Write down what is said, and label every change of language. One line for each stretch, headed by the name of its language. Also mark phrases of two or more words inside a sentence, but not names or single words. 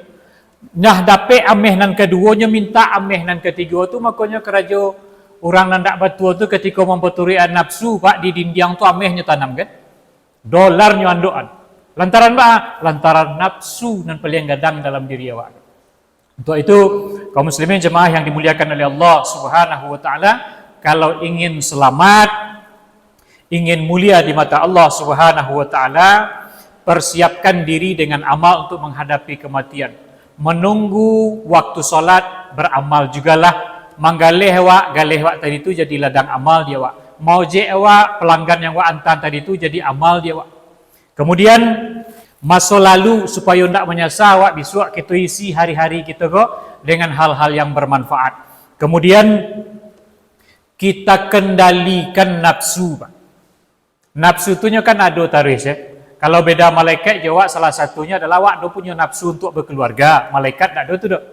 Minangkabau: Nah dapat ameh nan keduanya minta ameh nan ketiga tu, makanya keraja orang nan tak betul tu ketika memperturi nafsu, Pak, di dinding tu amehnya tanam kan. Dolarnya andoan. Lantaran apa? Lantaran nafsu nan paling gadang dalam diri awak.
Indonesian: Untuk itu, kaum muslimin jemaah yang dimuliakan oleh Allah
Arabic: سبحانه وتعالى,
Indonesian: kalau ingin selamat, ingin mulia di mata Allah
Arabic: سبحانه وتعالى,
Indonesian: persiapkan diri dengan amal untuk menghadapi kematian. Menunggu waktu solat, beramal jugalah.
Minangkabau: Manggaleh awak, galeh awak tadi itu jadi ladang amal dia awak. Mau je awak, pelanggan yang awak antar tadi itu jadi amal dia awak.
Indonesian: Kemudian masa lalu supaya tidak menyesal awak, besok kita isi hari-hari kita kok dengan hal-hal yang bermanfaat. Kemudian kita kendalikan nafsu, Pak. Nafsu tu kan ada taris ya. Kalau beda malaikat jawab salah satunya adalah awak do punya nafsu untuk berkeluarga, malaikat tak ada tu dok.